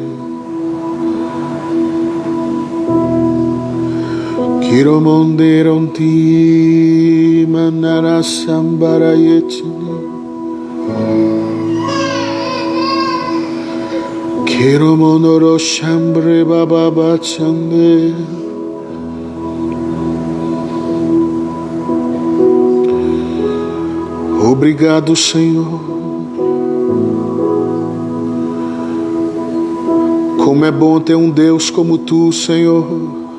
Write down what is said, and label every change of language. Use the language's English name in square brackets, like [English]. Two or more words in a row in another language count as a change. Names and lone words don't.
[Portuguese] Kiro monderonti manara sambara yetini. Kiro monoro shambre baba bachande. Obrigado, Senhor. Como é bom ter um Deus como Tu, Senhor.